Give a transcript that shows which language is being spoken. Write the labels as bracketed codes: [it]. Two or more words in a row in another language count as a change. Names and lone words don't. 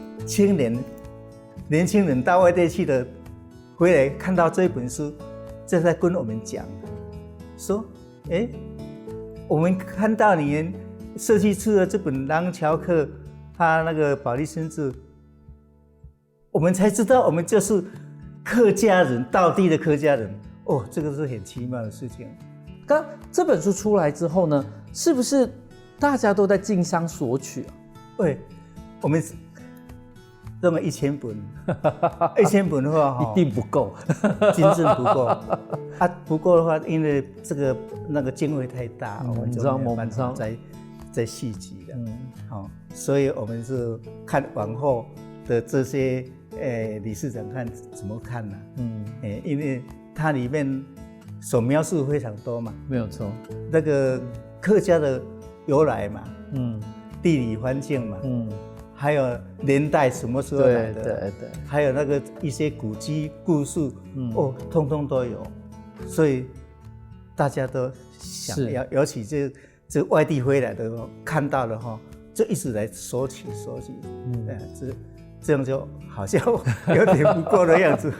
[zh] 年輕人到外地去的，回來看到這本書，就在跟我們講，說，我們看到你設計出了這本廊橋客，他那個保利新志，我們才知道我們就是客家人，道地的客家人。哦，這個是很奇妙的事情。剛這本書出來之後呢，是不是大家都在競相索取啊？對，我們這麼1000本，1000本的話，一定不夠，真正不夠。不夠的話，因為這個那個經費太大，我們就沒有辦法再續集了。所以我們是看往後的這些理事長看怎麼看呢？因為它裡面所描述非常多嘛，沒有錯。那個客家的由來嘛，地理環境嘛，還有年代什麼時候來的，對，還有那個一些古蹟故事，通通都有，所以大家都想要，尤其這外地回來的看到了哈，就一直來索取， 这样就好像有点不够的样子。